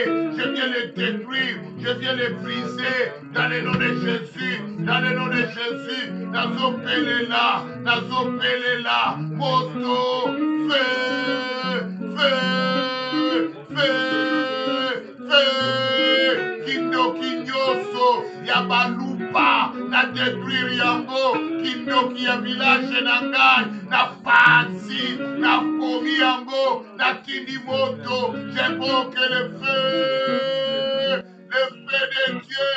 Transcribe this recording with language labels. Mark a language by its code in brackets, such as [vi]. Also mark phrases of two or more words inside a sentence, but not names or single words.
[fr] Je viens le détruire, je viens le briser dans le nom de Jésus, dans le nom de Jésus. [ln] Nazopélela, nazopélela, moto, [fr] feu, feu, feu, feu, [ln] kindo kinyoso, yabalupa, na détruire yango, kindo ki ya village nangai, na pansi, na komi yango, na kindi moto, [fr] j'invoque le feu de Dieu.